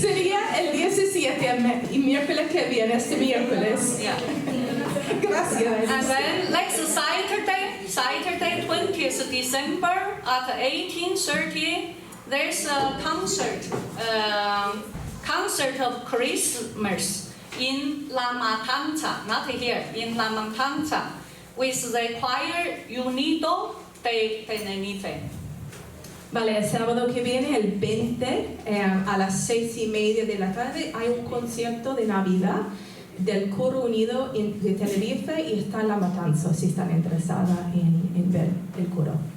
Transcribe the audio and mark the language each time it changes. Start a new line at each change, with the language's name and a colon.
Spanish: Sería el 17 y miércoles que viene, este miércoles.
English: Yeah.
Spanish: Gracias.
English: And then next Saturday 20th December at 18:30, there's a concert of Christmas in La Matanza, not here, in La Matanza, with the choir Unido de Tenerife.
Spanish: Vale, el sábado que viene, el 20, a las 6:30 de la tarde, hay un concierto de Navidad del Coro Unido de Tenerife y está en La Matanza, si están interesadas en ver el coro.